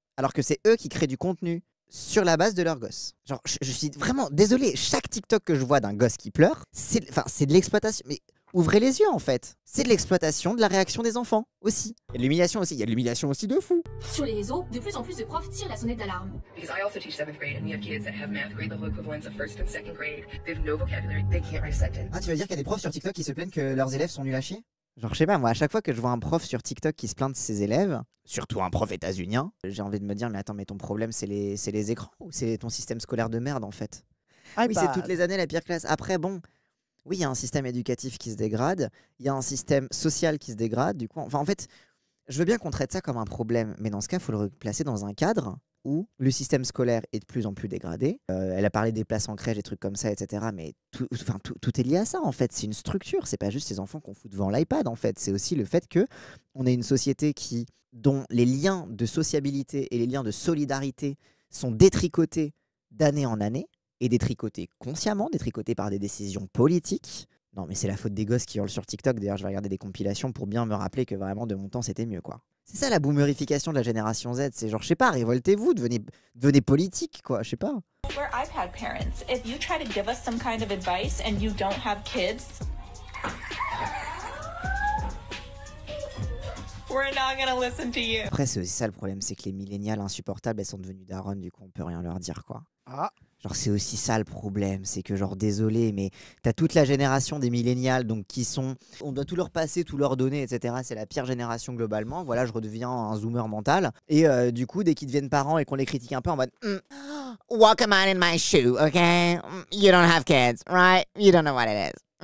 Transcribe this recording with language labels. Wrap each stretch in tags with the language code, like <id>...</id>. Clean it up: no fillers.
<fr>Alors que c'est eux qui créent du contenu sur la base de leur gosse. Genre, je suis vraiment désolé, chaque TikTok que je vois d'un gosse qui pleure, c'est de l'exploitation. Mais ouvrez les yeux en fait. C'est de l'exploitation de la réaction des enfants aussi. Il y a de l'humiliation aussi. Il y a de l'humiliation aussi de fou. Sur les réseaux, de plus en plus de profs tirent la sonnette d'alarme.</fr> <en>Because I also teach 7th grade and we have kids that have math grade level equivalents of 1st and 2nd grade. They have no vocabulary. They can't write sentence.</en> <fr>Ah, tu veux dire qu'il y a des profs sur TikTok qui se plaignent que leurs élèves sont nuls à chier? Genre, je sais pas, moi, à chaque fois que je vois un prof sur TikTok qui se plaint de ses élèves, surtout un prof états-unien, j'ai envie de me dire, mais attends, mais ton problème, c'est les écrans ou c'est ton système scolaire de merde en fait? Oui, c'est toutes les années la pire classe. Après, bon, oui, il y a un système éducatif qui se dégrade, il y a un système social qui se dégrade, du coup, enfin, en fait, je veux bien qu'on traite ça comme un problème, mais dans ce cas, il faut le placer dans un cadre où le système scolaire est de plus en plus dégradé. Elle a parlé des places en crèche, des trucs comme ça, etc. Mais tout est lié à ça, en fait. C'est une structure. C'est pas juste ces enfants qu'on fout devant l'iPad, en fait. C'est aussi le fait qu'on est une société dont les liens de sociabilité et les liens de solidarité sont détricotés d'année en année, et détricotés consciemment, détricotés par des décisions politiques. Non, mais c'est la faute des gosses qui hurlent sur TikTok. D'ailleurs, je vais regarder des compilations pour bien me rappeler que vraiment, de mon temps, c'était mieux, quoi. C'est ça la boomerification de la génération Z. C'est genre, je sais pas, révoltez-vous, devenez politique, quoi, je sais pas.</fr> <en>We're iPad parents. If you try to give us some kind of advice and you don't have kids, we're not gonna listen to you.</en> <fr>Après, c'est aussi ça le problème, c'est que les millénials insupportables, elles sont devenues daronnes, du coup, on peut rien leur dire, quoi. Ah, Genre, c'est aussi ça le problème, c'est que genre, désolé, mais t'as toute la génération des millénials, donc qui sont, on doit tout leur passer, tout leur donner, etc. C'est la pire génération globalement. Voilà, je redeviens un zoomer mental. Et du coup, dès qu'ils deviennent parents et qu'on les critique un peu en mode</fr> <en>walk a man in my shoe,</en> <fr>okay?</fr> <en>You don't have kids, right? You don't know what it is.</en>